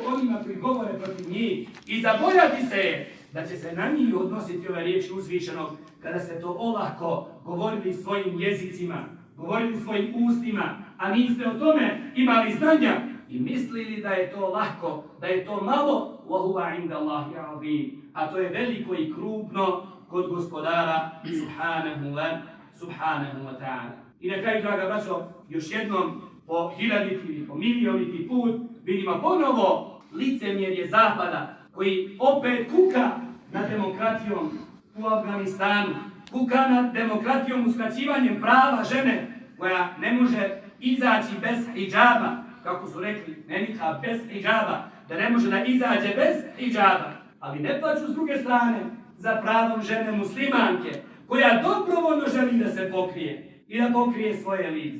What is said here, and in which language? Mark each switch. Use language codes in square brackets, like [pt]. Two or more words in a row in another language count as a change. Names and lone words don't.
[bs] onima koji govore protiv njih i zabojati se da će se na njih odnositi ove riječi uzvišenog kada ste to olako govorili svojim jezicima, govorili svojim ustima, a niste o tome imali znanja i mislili da je to lako, da je to malo, [ar] وَهُوَ عِنْدَ اللَّهِ عَظِيمٌ, [bs] a to je veliko i krupno kod gospodara [ar] سبحانه وتعالى. [bs] I na kraju, draga braćo, još jednom po hiljaditi ili po milioniti put vidimo ponovo licemjerje Zapada koji opet kuka nad demokratijom u Afganistanu, kuka nad demokratijom uskraćivanjem prava žene koja ne može izaći bez hidžaba, kako su rekli, ne nikad bez hidžaba, da ne može da izađe bez hidžaba, ali ne plaću s druge strane za pravom žene muslimanke koja dobrovoljno želi da se pokrije i da pokrije svoje lice.